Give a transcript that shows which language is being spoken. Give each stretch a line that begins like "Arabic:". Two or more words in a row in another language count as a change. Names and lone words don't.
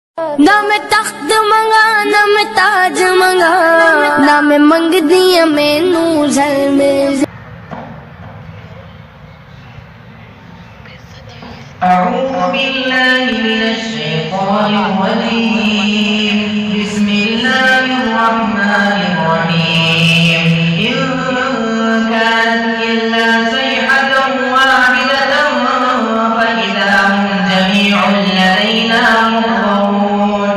Punjabi: ਨਾ ਮੈਂ ਤਖ਼ਤ ਮੰਗਾਂ ਨਾ ਮੈਂ ਤਾਜ ਮੰਗਾਂ, ਨਾ ਮੈਂ ਮੰਗਦੀ ਮੈਨੂੰ ਝੱਲ ਮਿਲ।
Arabic: أعوذ بالله من الشيطان الرجيم. بسم الله الرحمن الرحيم. إن كانت إلا صيحة واحدة فإذا هم جميع لدينا محضرون.